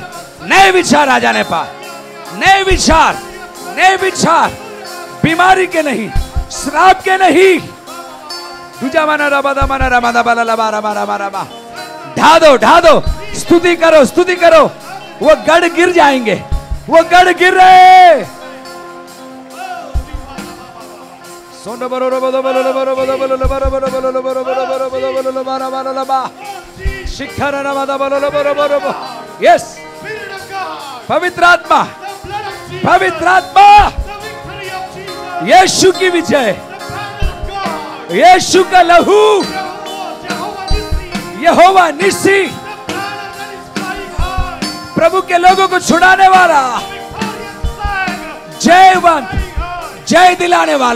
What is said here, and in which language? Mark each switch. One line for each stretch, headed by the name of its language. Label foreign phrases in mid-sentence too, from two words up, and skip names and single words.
Hindi: नए विचार आ जाने पाए, नए विचार, नए विचार, बीमारी के नहीं, श्राप के नहीं। दूजा माना रबादा माना रमादा बाला लबा रमा रमा रमा। ढा दो, ढा दो, स्तुति करो, स्तुति करो। वो गढ़ गिर जाएंगे, वो गढ़ गिर रहे। सोनो बरो रो बरो बरो बरो बरो बरो बरो बरो बरो बरो बरो बरो बरो बरो बारा बारा लबा। शिखर रमादा बरो बरो बरो। यस, पवित्र आत्मा, पवित्र आत्मा, यीशु की विजय, यीशु का लहू, यहोवा निस्सी, प्रभु के लोगों को छुड़ाने वाला, जयवंत, जय दिलाने वाला।